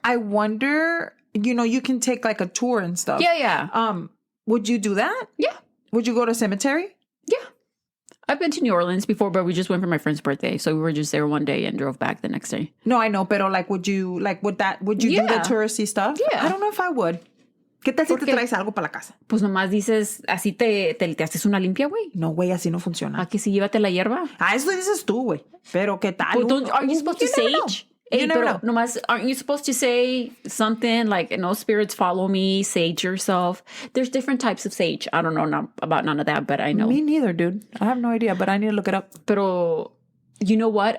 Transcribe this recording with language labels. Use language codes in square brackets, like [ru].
[en] I wonder, you can take like a tour and stuff. Yeah. Would you do that? Yeah. Would you go to a cemetery? Yeah. I've been to New Orleans before, but we just went for my friend's birthday. So we were just there one day and drove back the next day. No, I know, [es] pero [en] like, would you do the touristy stuff? Yeah. I don't know if I would. [es] ¿Qué tal si te traes algo para la casa? Pues nomás dices, así te haces una limpia, güey. No, güey, así no funciona. ¿A que si llévate la hierba? Eso dices tú, güey. Pero ¿qué tal? [en] Well, aren't you supposed to sage? You never know. [es] Nomás, [en] aren't you supposed to say something like, no spirits follow me, sage yourself? There's different types of sage. I don't know about none of that, but I know. Me neither, dude. I have no idea, but I need to look it up. [es] Pero [en] you know what?